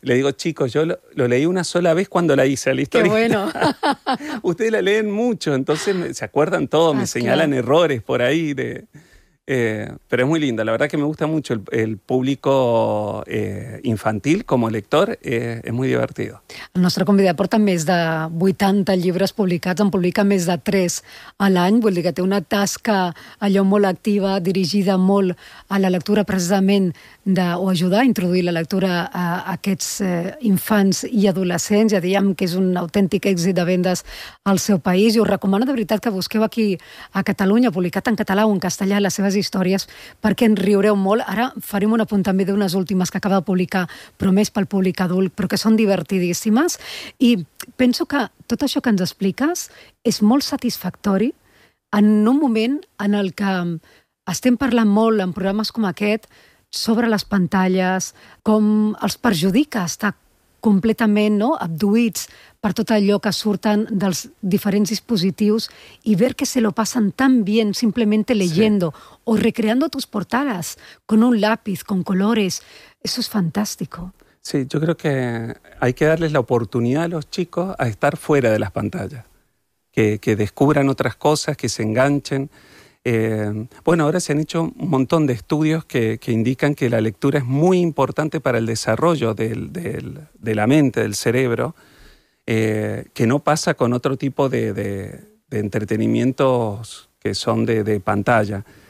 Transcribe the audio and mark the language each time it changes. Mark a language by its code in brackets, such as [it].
[es] Le digo, chicos, yo lo leí una sola vez cuando la hice, la historia. ¡Qué bueno! Ustedes la leen mucho, entonces se acuerdan todo, me señalan errores por ahí. Pero es muy linda. La verdad que me gusta mucho el público infantil como lector. Es muy divertido. [ca] El nostre convidat porta més de 80 llibres publicats, en publica més de 3 a l'any. Vull dir que té una tasca allò molt activa, dirigida molt a la lectura precisament o ajudar a introduir la lectura a aquests infants i adolescents. Ja diem que és un autèntic èxit de vendes al seu país. I us recomano de veritat que busqueu aquí a Catalunya, publicat en català o en castellà, les seves històries, perquè en riureu molt. Ara farem un apunt també d'unes últimes que acaba de publicar, però més pel públic adult, però que són divertidíssimes. I penso que tot això que ens expliques és molt satisfactori en un moment en el que estem parlant molt en programes com aquest sobre les pantalles, com els perjudica estar completament, no?, abduïts per tot allò que surten dels diferents dispositius i [es] ver que se lo pasan tan bien simplemente leyendo o recreando tus portadas con un lápiz, con colores. Eso es fantástico. Sí, yo creo que hay que darles la oportunidad a los chicos a estar fuera de las pantallas, que descubran otras cosas, que se enganchen. Bueno, ahora se han hecho un montón de estudios que indican que la lectura es muy importante para el desarrollo de la mente, del cerebro, que no pasa con otro tipo de entretenimientos que son de pantalla.